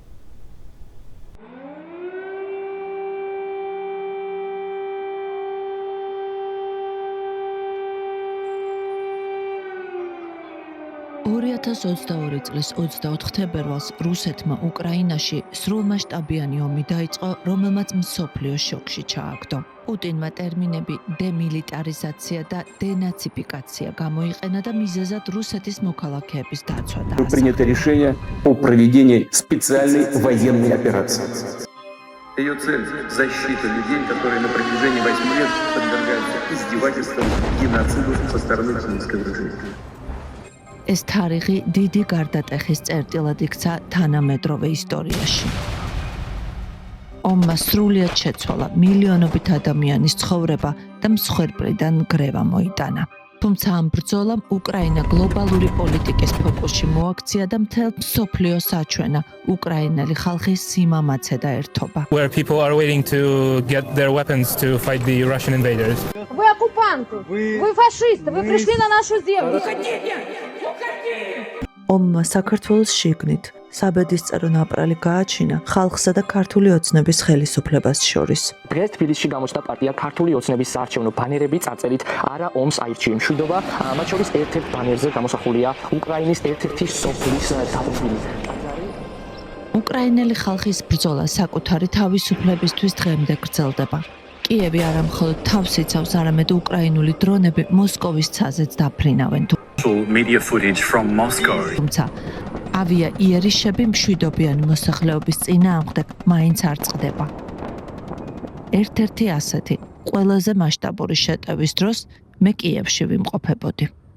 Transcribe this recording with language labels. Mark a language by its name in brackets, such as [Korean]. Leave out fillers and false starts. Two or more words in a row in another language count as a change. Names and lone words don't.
[Georgian] წლის 24 თებერვალს რუსეთმა უკრაინაში სრულმასშტაბიანი ომი დაიწყო, რომელმაც მსოფლიოს შოკში ჩააგდო. პუტინმა ტერმინები დემილიტარიზაცია და დენაციფიკაცია გამოიყენა და მიზეზად რუსეთის მოქალაქეების დაცვა დაასახელა. [Russian] Принято решение о проведении специальной военной операции. Ее цель – защита людей, которые на протяжении 8 лет подвергаются издевательствам, геноциду со стороны российского режима. [Georgian] ეს თარიღი დიდი გარდატეხის წერტილად იქცა თანამედროვე ისტორიაში. ომმა სრულიად შეცვალა მილიონობით ადამიანის ცხოვრება და მსხვერპლიდან გრევა მოიტანა. თუმცა ამ ბრძოლამ უკრაინა გლობალური პოლიტიკის ფოკუსში მოაქცია და მთელ მსოფლიოს აჩვენა უკრაინელი ხალხის სიმამაცე და ერთობა. [English] Where people are waiting to get their weapons to fight the Russian invaders. [Russian] Вы оккупанты, вы фашисты, вы пришли на нашу землю. [Georgian] ომმა საქართველოს შიგნით საბედისწერო ნაპრალი გააჩინა ხალხსა და ქართული ოცნების ხელისუფლებას შორის. დღეს თბილისში გამოჩნდა პარტია ქართული ოცნების საარჩევნო ბანერები წარწერით არა ომს აირჩიე მშვიდობა, მათ შორის ერთ-ერთ ბანერზე გამოსახულია უკრაინის ერთ-ერთი სოფლის თავი. უკრაინელი ხალხის ბრძოლა საკუთარი თავისუფლებისთვის დღემდე გრძელდება. კიევი არა მხოლოდ თავს იცავს, არამედ უკრაინული დრონები მოსკოვის ცაზეც დაფრინავენ. [English] Media footage from Moscow. [Georgian] თუმცა ავია იერიშები მშვიდობიანი მოსახლეობის წინააღმდეგ მაინც არ წყდება. ერთ-ერთი ასეთი ყველაზე მასშტაბური შეტევის დროს მე კიევში ვიმყოფებოდი.